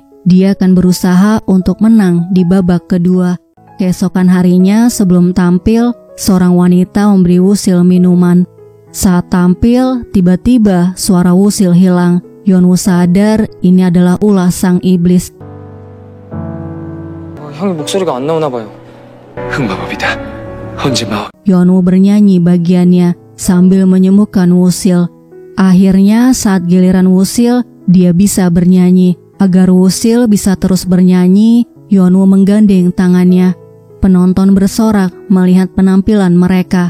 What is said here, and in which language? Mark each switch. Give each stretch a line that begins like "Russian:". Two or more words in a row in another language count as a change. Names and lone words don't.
Indonesian: Dia akan berusaha untuk menang di babak kedua. Keesokan harinya sebelum tampil, seorang wanita memberi Woosil minuman. Saat tampil, tiba-tiba suara Woosil hilang. Yeonu sadar ini adalah ulah sang iblis.
Korean: 형이 목소리가 안 나오나 봐요. 흑마법이다. 헌지마법.
Indonesian: Yeonu bernyanyi bagiannya sambil menyembuhkan Woosil. Akhirnya saat giliran Woosil, dia bisa bernyanyi. Agar Woosil bisa terus bernyanyi, Yeonu menggandeng tangannya. Penonton bersorak melihat penampilan mereka.